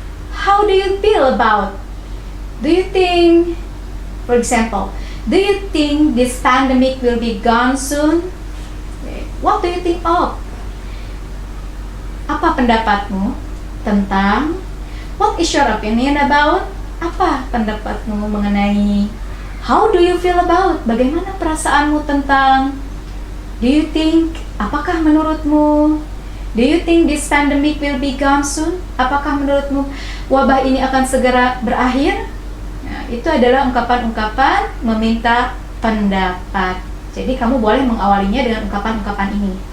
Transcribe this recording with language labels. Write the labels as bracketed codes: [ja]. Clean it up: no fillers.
[en] How do you feel about? Do you think, for example, do you think this pandemic will be gone soon? What do you think of? [id] Apa pendapatmu tentang? [en] What is your opinion about? [id] Apa pendapatmu mengenai? [en] How do you feel about? [id] Bagaimana perasaanmu tentang? [en] Do you think? [id] Apakah menurutmu? [en] Do you think this pandemic will be gone soon? [id] Apakah menurutmu wabah ini akan segera berakhir? Nah, itu adalah ungkapan-ungkapan meminta pendapat. Jadi kamu boleh mengawalinya dengan ungkapan-ungkapan ini.